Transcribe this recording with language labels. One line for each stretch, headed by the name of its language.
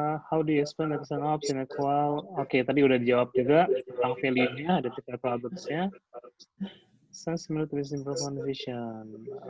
English: How do you explain design ops in a qual?
Indonesian: Oke, tadi udah dijawab juga tentang value-nya, ada tiga problems-nya.
English: Sounds similar to this improvement vision.